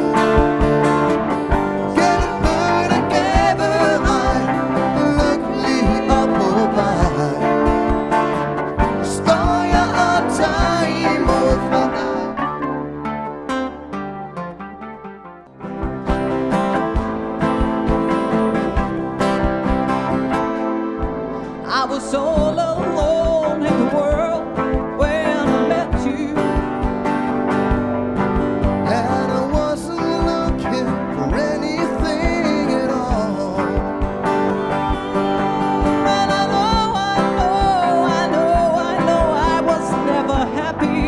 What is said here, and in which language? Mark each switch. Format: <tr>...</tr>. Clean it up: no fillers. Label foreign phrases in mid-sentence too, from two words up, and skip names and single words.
<da>Gennem bøn og gaveregn, lykkelig og på vej, står jeg og tager imod fra dig.</da> <en>I was all alone in the world when I met you. And I wasn't looking for anything at all. And I know I was never happy.</en>